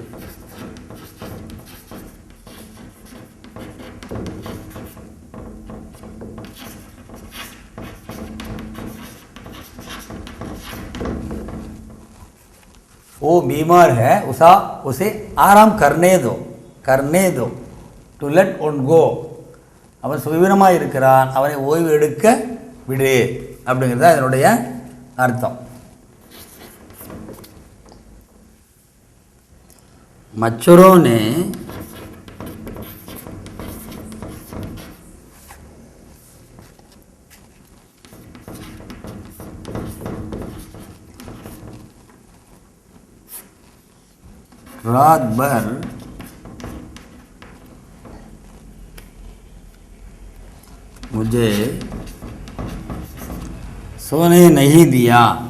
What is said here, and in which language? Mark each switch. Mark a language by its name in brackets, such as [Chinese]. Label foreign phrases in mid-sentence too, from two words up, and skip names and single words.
[Hindi] वो बीमार है, उसे आराम करने दो [English] to let one go. [Tamil] அவன் சுகவீனமாக இருக்கிறான், அவனை ஓய்வு எடுக்க விடு அப்படிங்கிறது தான் இதனுடைய அர்த்தம். [Hindi] मच्छरों ने रात भर मुझे सोने नहीं दिया.